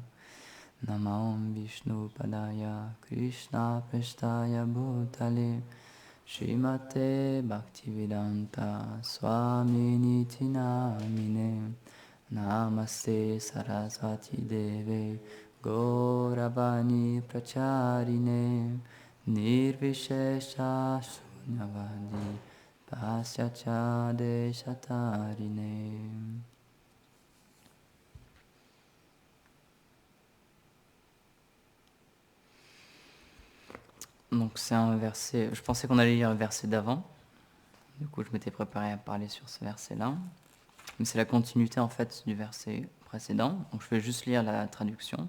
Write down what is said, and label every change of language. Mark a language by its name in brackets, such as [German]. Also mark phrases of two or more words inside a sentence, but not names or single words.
[Sanskrit] नमो विष्णु पादाय कृष्ण प्रेष्ठाय भूतले श्रीमते भक्तिवेदान्त स्वामी निति नामिने. नमस्ते सरस्वती देवे गौरवाणी प्रचारिणे निर्विशेष शून्यवादी पस्यच देशतारिणे. [French] Donc c'est un verset, je pensais qu'on allait lire le verset d'avant, du coup je m'étais préparé à parler sur ce verset-là, mais c'est la continuité en fait du verset précédent, donc je vais juste lire la traduction.